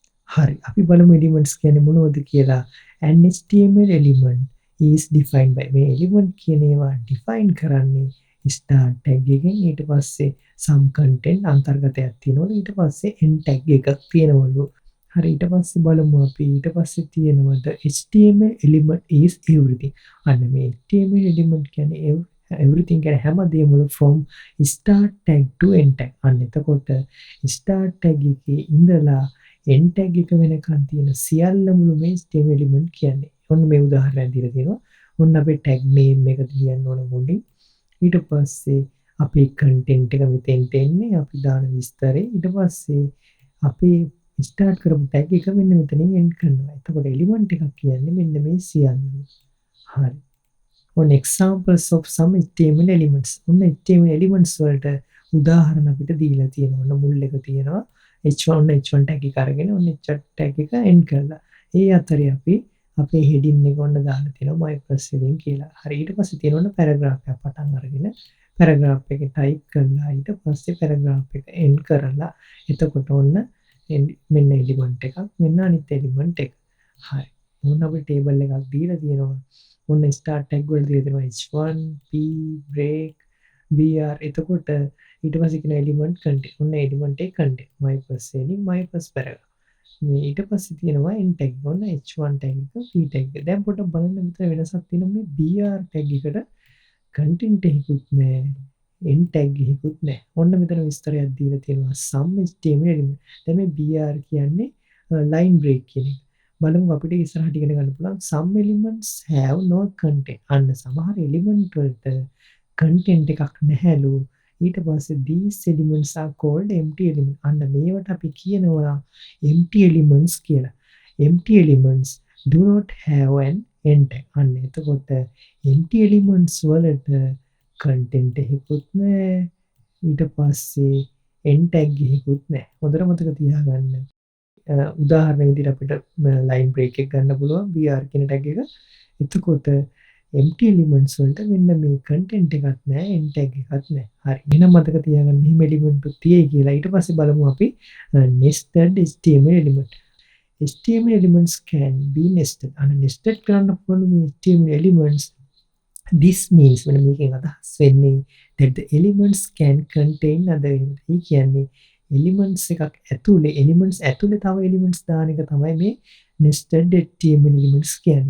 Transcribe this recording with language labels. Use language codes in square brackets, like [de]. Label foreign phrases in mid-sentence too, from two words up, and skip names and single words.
[si] හරි. අපි බලමු එලිමන්ට්ස් කියන්නේ මොනවද කියලා. [en] An HTML element is defined by [si] මේ එලිමන්ට් කියන ඒවා ඩිෆයින් කරන්නේ [en] start tag එකෙන්. [si] ඊට පස්සේ [en] some content [si] අන්තර්ගතයක් තියෙනවලු. ඊට පස්සේ [en] end tag [si] එකක් තියෙනවලු. හරි. ඊට පස්සේ බලමු අපි ඊට පස්සේ තියෙනවද [en] HTML element is everything. [si] අන්න මේ [en] HTML element [si] කියන්නේ [en] everything [si] කියන්නේ හැමදේම වල [en] from start tag to end tag. [si] අන්න එතකොට [en] start tag [si] එකේ ඉඳලා [en] end tag [si] එක වෙනකන් තියෙන සියල්ලම මේ [en] HTML element [si] කියන්නේ. ඔන්න මේ උදාහරණයක් දීලා තියෙනවා. ඔන්න අපේ [en] tag name [si] එක ලියන්න ඕන මුලින්. ඊට පස්සේ අපේ content එක මෙතෙන්ට එන්නේ. අපි දාන විස්තරේ. ඊට පස්සේ අපේ start කරපු tag එක මෙන්න මෙතනින් end කරනවා. එතකොට element එකක් කියන්නේ මෙන්න මේ සියල්ලම. හරි. [en] on examples of some HTML elements. [si] ඔන්න [en] HTML elements [si] වලට උදාහරණ අපිට දීලා තියෙනවා. ඔන්න මුල් එක තියෙනවා. [en] H1 tag [si] එක අරගෙන ඔන්න H tag එක end කරලා. ඒ අතරේ අපි අපේ heading එක ඔන්න දාලා තියෙනවා [en] my first heading [si] කියලා. හරි. ඊට පස්සේ තියෙනවා paragraph එකක් පටන් අරගෙන paragraph එක type කරලා ඊට පස්සේ paragraph එක end කරලා එතකොට ඔන්න මෙන්න element එකක් මෙන්න අනිත් element එක. හරි. ඔන්න අපි table එකක් දීලා තියෙනවා. ඔන්න [en] start tag [si] වල දීලා තියෙනවා H1 P break br. එතකොට ඊට පස්සේ කියන [en] element content. [si] ඔන්න element එක content. [en] my first heading my first paragraph. [si] මේ ඊට පස්සේ තියෙනවා [en] end tag. [si] ඔන්න [en] H1 tag [si] එක [en] P tag [si] එක. දැන් පොඩ්ඩක් බලන්න මෙතන වෙනසක් තියෙනවා මේ [en] br tag [si] එකට content එකකුත් නැහැ. [en] end tag [si] එකකුත් නැහැ. ඔන්න මෙතන විස්තරයක් දීලා තියෙනවා [en] some HTML element. [si] දැන් මේ br කියන්නේ [en] line break [si] කියන එක. බලමු අපිට ඉස්සරහට ඉගෙන ගන්න පුළුවන් [en] some elements have no content. [si] අන්න සමහර element වලට content එකක් නැහැලු. ඊට පස්සේ [en] these elements are called empty elements. [si] අන්න මේවට අපි කියනවා [en] empty elements [si] කියලා. [en] empty elements do not have an end tag. [si] අන්න එතකොට [en] empty elements [si] වලට content එකකුත් නැහැ. ඊට පස්සේ [en] end tag [si] එකකුත් නැහැ. හොඳට මතක තියාගන්න. උදාහරණ විදිහට අපිට [en] line break [si] එක ගන්න පුළුවන් br කියන tag එක. එතකොට [en] empty elements [si] වලට මෙන්න මේ content එකක් නැහැ [en] end tag [si] එකක් නැහැ. හරි. එහෙනම් මතක තියාගන්න මෙහිම element තියෙයි කියලා. ඊට පස්සේ බලමු අපි [en] nested HTML element. HTML elements can be nested. [si] අන්න [en] nested [si] කරන්න පුළුවන් මේ [en] HTML elements. This means when [si] මේකෙන් අදහස් වෙන්නේ [en] that the elements can contain other elements. [si] ඒ කියන්නේ elements එකක් ඇතුලේ elements ඇතුලේ තව elements දාන එක තමයි මේ [en] nested HTML elements [si] කියන්නේ.